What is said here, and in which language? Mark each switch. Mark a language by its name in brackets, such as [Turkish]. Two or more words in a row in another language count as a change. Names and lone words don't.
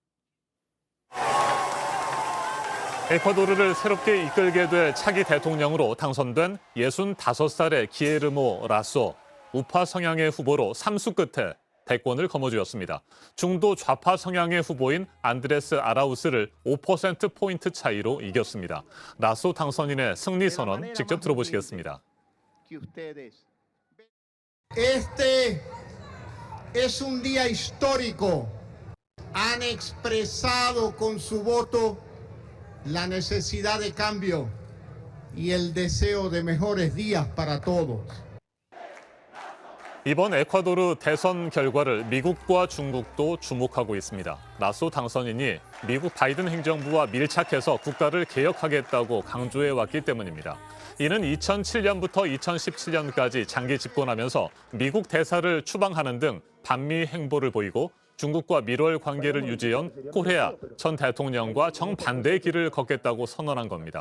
[Korean] 에콰도르를 새롭게 이끌게 될 차기 대통령으로 당선된 65살의 기에르모 라소, 우파 성향의 후보로 3수 끝에 대권을 거머쥐었습니다. 중도 좌파 성향의 후보인 안드레스 아라우스를 5%포인트 차이로 이겼습니다. 라소 당선인의 승리 선언 직접 들어보시겠습니다. [Spanish] Este es un día histórico. Han expresado con su voto la necesidad de cambio y el deseo de mejores días para todos. [Korean] 이번 에콰도르 대선 결과를 미국과 중국도 주목하고 있습니다. 라소 당선인이 미국 바이든 행정부와 밀착해서 국가를 개혁하겠다고 강조해왔기 때문입니다. 이는 2007년부터 2017년까지 장기 집권하면서 미국 대사를 추방하는 등 반미 행보를 보이고 중국과 밀월 관계를 유지해온 코레아 전 대통령과 정반대의 길을 걷겠다고 선언한 겁니다.